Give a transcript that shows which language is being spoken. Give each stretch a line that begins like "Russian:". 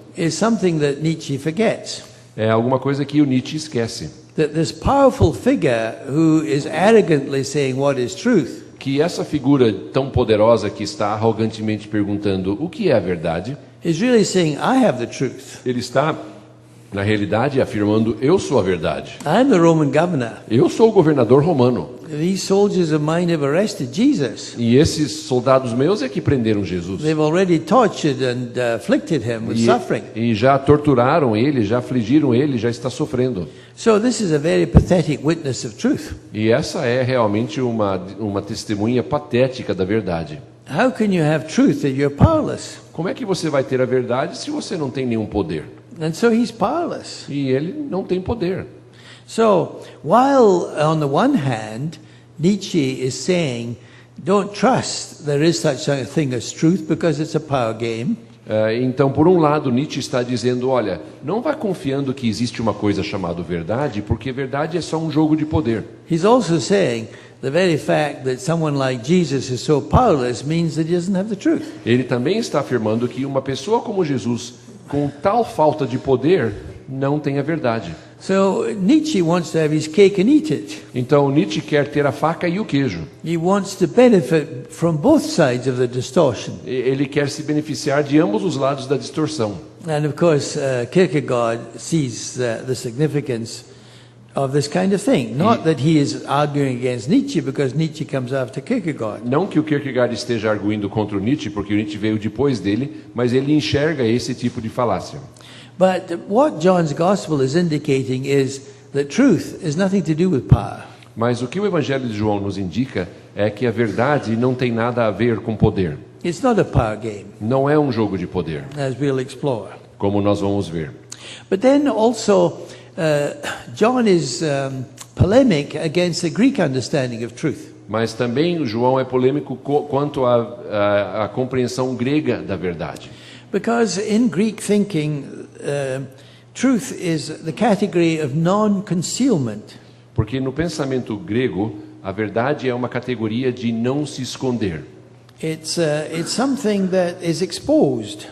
English: is something that Nietzsche forgets.
Portuguese: é alguma coisa que o Nietzsche esquece.
English: That this powerful figure who is arrogantly saying what is truth
Portuguese: Que essa figura tão poderosa que está arrogantemente perguntando o que é a verdade,
English: is really saying, I have the truth.
Portuguese: ele está, na realidade, afirmando: eu sou a verdade.
English: I'm the Roman governor.
Portuguese: Eu sou o governador romano.
English: These soldiers of mine have arrested Jesus.
Portuguese: E esses soldados meus é que prenderam Jesus.
English: They've already tortured and afflicted him with suffering.
Portuguese: E já torturaram ele, já afligiram ele, já está sofrendo.
English: So this is a very pathetic witness of truth.
Portuguese: E essa é realmente uma testemunha patética da verdade.
English: How can you have truth if you're powerless?
Portuguese: Como é que você vai ter a verdade se você não tem nenhum poder?
English: And so he's powerless.
Portuguese: E ele não tem poder.
English: So while on the one hand, Nietzsche is saying, don't trust there is such a thing as truth because it's a power game.
Portuguese: Então, por um lado, Nietzsche está dizendo: olha, não vá confiando que existe uma coisa chamada verdade, porque verdade é só um jogo de poder.
English: He's also saying the very fact that someone like Jesus is so powerless means that he doesn't have the truth.
Portuguese: Ele também está afirmando que uma pessoa como Jesus, com tal falta de poder, não tem a verdade.
English: So Nietzsche wants to have his cake and eat it.
Portuguese: Então, Nietzsche quer ter a faca e o queijo.
English: He wants to benefit from both sides of the distortion.
Portuguese: Ele quer se beneficiar de ambos os lados da distorção.
English: And of course, Kierkegaard sees the significance of this kind of thing. Not that he is arguing against Nietzsche because Nietzsche comes after Kierkegaard.
Portuguese: Não que o Kierkegaard esteja arguindo contra o Nietzsche, porque o Nietzsche veio depois dele, mas ele enxerga esse tipo de falácia.
English: But what John's Gospel is indicating is that truth has nothing to do with power.
Portuguese: Mas o que o Evangelho de João nos indica é que a verdade não tem nada a ver com poder.
English: It's not a power game,
Portuguese: Não é um jogo de poder,
English: as we'll explore.
Portuguese: como nós vamos ver.
English: But then also, John is polemic against the Greek understanding of truth.
Portuguese: Mas também João é polêmico quanto à compreensão grega da verdade.
English: Because in Greek thinking, truth is the category of non-concealment.
Portuguese: Porque no pensamento grego, a verdade é uma categoria de não se esconder.
English: It's something that is exposed.